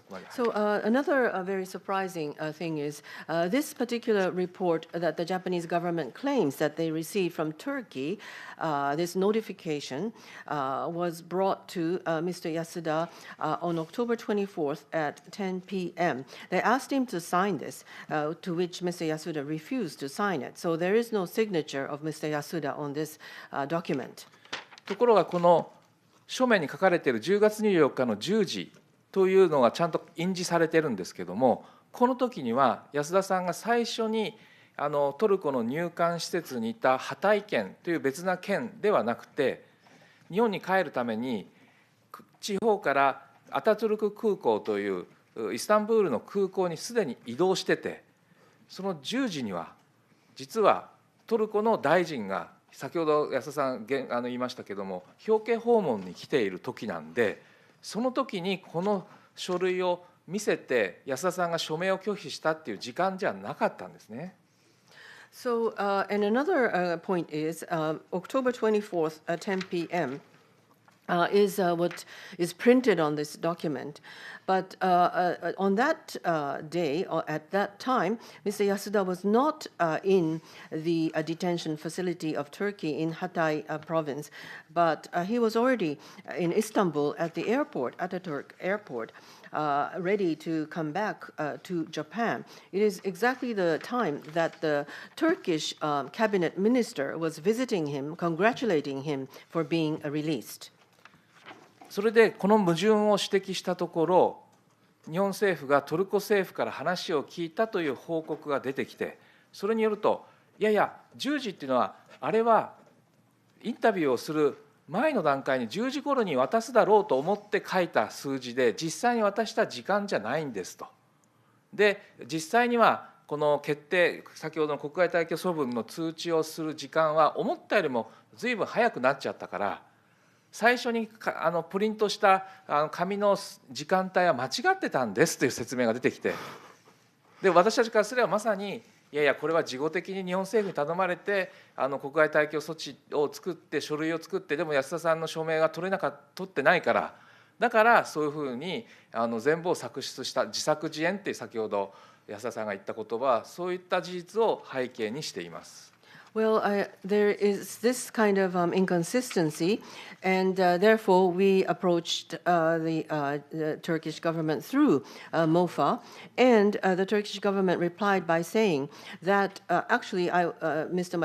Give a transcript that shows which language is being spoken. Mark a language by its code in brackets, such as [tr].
[en] So another very surprising thing is this particular report that the Japanese government claims that they received from Turkey, this notification was brought to Mr. Yasuda on October 24th at 10 p.m. They asked him to sign this, to which Mr. Yasuda refused to sign it. So there is no signature of Mr. Yasuda on this document. [ja] ところがこの書面に書かれている10月24日の10時というのがちゃんと印字されているんですけども、この時には安田さんが最初にトルコの入管施設にいたハタイ県という別な県ではなくて、日本に帰るために地方からアタトゥルク空港というイスタンブールの空港にすでに移動してて、その10時には実はトルコの大臣が先ほど安田さん言いましたけども、表敬訪問に来ている時なんで、その時にこの書類を見せて安田さんが署名を拒否したっていう時間じゃなかったんですね。 [en] So, and another point is October 24th at 10 p.m. Is what is printed on this document. But on that day, or at that time, Mr. Yasuda was not in the detention facility of Turkey in Hatay province, but he was already in Istanbul at the airport, Ataturk airport, ready to come back to Japan. It is exactly the time that the Turkish cabinet minister was visiting him, congratulating him for being released. [ja] それでこの矛盾を指摘したところ、日本政府がトルコ政府から話を聞いたという報告が出てきて、それによると、いやいや、10時っていうのは、あれはインタビューをする前の段階に10時頃に渡すだろうと思って書いた数字で、実際に渡した時間じゃないんですと。で、実際にはこの決定、先ほどの国外退去処分の通知をする時間は、思ったよりも随分早くなっちゃったから、最初にプリントした紙の時間帯は間違ってたんですという説明が出てきて、で私たちからすればまさに、いやいやこれは事後的に日本政府に頼まれて国外退去措置を作って書類を作って、でも安田さんの署名が取ってないから、だからそういうふうに全部を作出した自作自演って先ほど安田さんが言った言葉は、そういった事実を背景にしています。 [en] Well, there is this kind of inconsistency, and therefore we approached the Turkish government through MOFA, and the Turkish government replied by saying that actually Mr.